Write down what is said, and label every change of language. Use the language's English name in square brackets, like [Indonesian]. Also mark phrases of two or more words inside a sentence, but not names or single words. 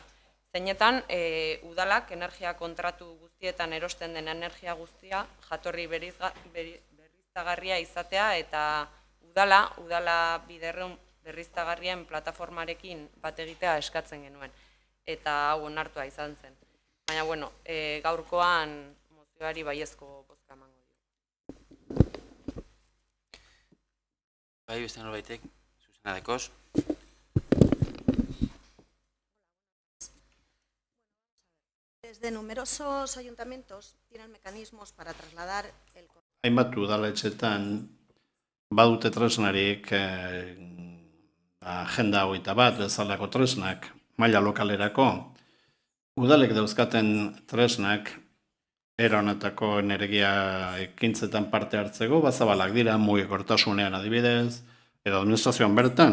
[Basque] Zeinetan, udalak energia kontratu guztietan erosten den energia guztia jatorri berriztagarria izatea eta udala biderreun berriztagarrien plataformarekin bat egitea eskatzen genuen. Eta hau onartua izan zen. Baina, gaurkoan mozioari baiezko bozka emango dio. Bai, beste norbaitek, Susana Dekoz. [Spanish] Desde numerosos ayuntamientos tienen mecanismos para trasladar el... [Basque] Hainbat udaletxetan badute tresnarik agenda 21 bezalako tresnak maila lokalerako. Udalek dauzkaten tresnak era honetako energia ekintzetan parte hartzeko bazabalak dira, mugikortasunean adibidez, edo administrazioan bertan.